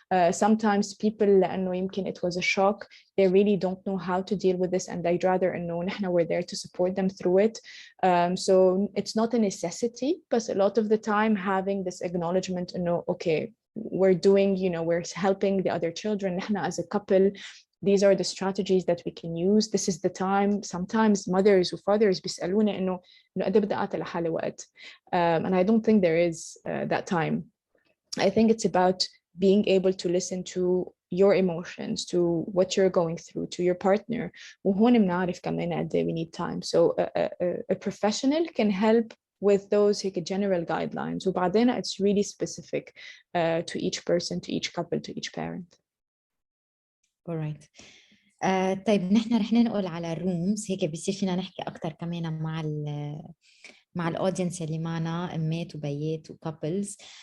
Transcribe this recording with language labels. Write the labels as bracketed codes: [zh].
[en] Sometimes people [ar] لأنه يمكن [en] it was a shock, they really don't know how to deal with this and they'd rather [ar] إنه نحن [en] we're there to support them through it. So it's not a necessity, but a lot of the time having this acknowledgement [ar] إنه [en] okay, we're doing, you know, we're helping the other children [ar] نحن [en] as a couple. These are the strategies that we can use. This is the time. Sometimes mothers or fathers [ar] بيسألونا إنه قد بدي أعطي لحالي وقت. [en] And I don't think there is that time. I think it's about being able to listen to your emotions, to what you're going through, to your partner. [ar] وهون بنعرف كمان قد [en] we need time. So a professional can help with those general guidelines. [ar] وبعدين [en] it's really specific to each person, to each couple, to each parent. alright. [ar] طيب نحن رح ننقل على الرومز هيك بيصير فينا نحكي أكتر كمان مع الأودينس اللي معنا أمات وبيات وكابلز.